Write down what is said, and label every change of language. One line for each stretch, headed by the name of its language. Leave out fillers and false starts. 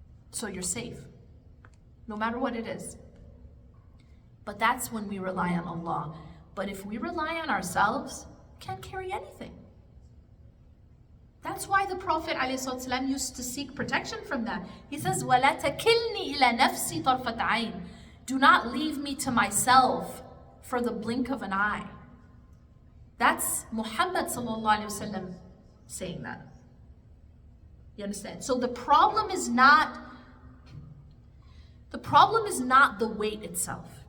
English: So you're safe, no matter what it is. But that's when we rely on Allah. But if we rely on ourselves, we can't carry anything. That's why the Prophet ﷺ used to seek protection from that. He says,
Arabic: وَلَا تَكِلْنِي إِلَى نَفْسِي طَرْفَةَ عَيْنٍ.
English: Do not leave me to myself for the blink of an eye. That's Muhammad ﷺ saying that. You understand? So the problem is not the weight itself.